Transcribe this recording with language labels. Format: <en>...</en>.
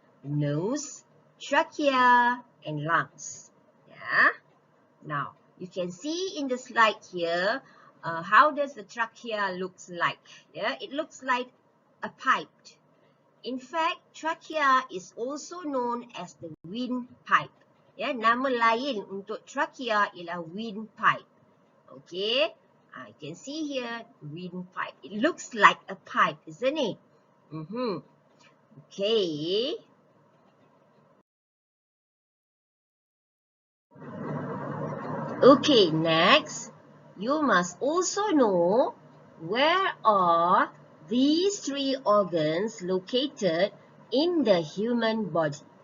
<en>Nose, trachea, and lungs. Yeah. Now, you can see in the slide here how does the trachea looks like? Yeah, it looks like a pipe. In fact, trachea is also known as the windpipe.</en> <ms>Ya, nama lain untuk trachea ialah windpipe.</ms> <en>Okay, I can see here windpipe. It looks like a pipe, isn't it? Okay. Okay, next, you must also know where are these three organs located in the human body.</en>